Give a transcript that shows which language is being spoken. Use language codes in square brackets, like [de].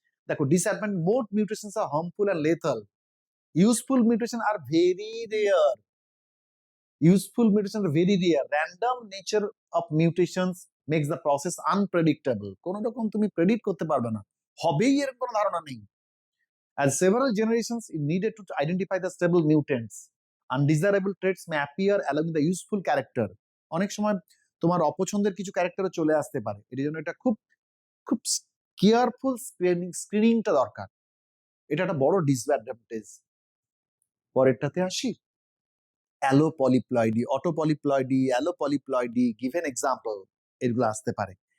[bn] দেখো, [en] disadvantage, most mutations are harmful and lethal, useful mutation are very rare, useful mutation are very rare, random nature of mutations makes the process unpredictable, [bn] কোন রকম তুমি predict করতে পারবে না, হবেই এর কোনো ধারণা নেই। [en] As several generations is needed to identify the stable mutants, undesirable traits may appear along the useful character. [bn] অনেক সময় তোমার অপছন্দের কিছু ক্যারেক্টারও চলে আসতে পারে, এর জন্য এটা খুব খুব কেয়ারফুল স্ক্রিনিংটা দরকার, এটা একটা বড় ডিসঅ্যাডভান্টেজ। পরেরটাতে আসি, অ্যালোপলিপ্লয়েডি, অটোপলিপ্লয়েডি, অ্যালোপলিপ্লয়েডি, গিভেন এক্সাম্পল, এগুলো আসতে পারে।